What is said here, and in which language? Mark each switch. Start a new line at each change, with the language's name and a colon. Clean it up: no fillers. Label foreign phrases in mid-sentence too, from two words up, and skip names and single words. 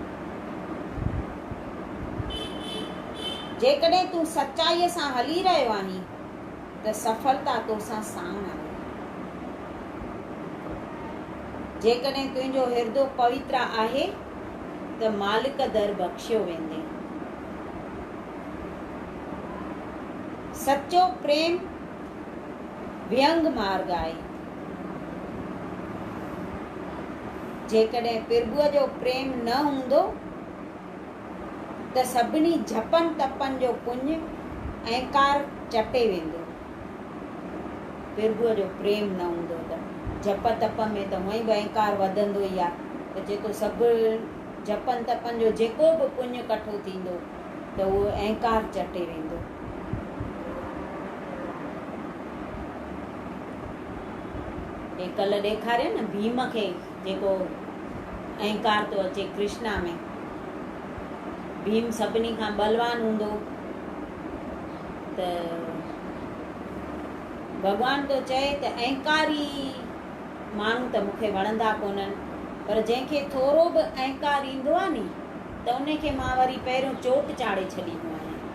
Sindhi: जेकॾहिं तूं सच्चाईअ सां हली रहियो आहीं त सफलता तोसां साण आहे। जेकॾहिं तुंहिंजो हिर्दो पवित्र आहे त मालिक दर बख़्शियो वेंदे। सच्चो प्रेम व्यंग मार्ग आहे। जेकॾहिं प्रभुअ जो प्रेम न हूंदो त सभिनी झपनि तपनि जो पुञ अहंकार चटे वेंदो। प्रभुअ जो प्रेम न हूंदो त जप तप में त हूअं ई बि अहंकार वधंदो ई आहे, त जेको सभु जपनि तपनि जो जेको बि पुञ कठो थींदो त उहो अहंकार चटे वेंदो। हे कल्ह ॾेखारियो न भीम खे, जेको अहंकार थो अचे कृष्णा में। भीम सभिनी खां बलवान हूंदो त भॻवान तो चए त अहंकारी माण्हू त मूंखे वणंदा कोन्हनि, पर जंहिंखे थोरो बि अहंकार ईंदो आहे नी त उन खे मां वरी पहिरियों चोट चाढ़े छॾींदो आहियां।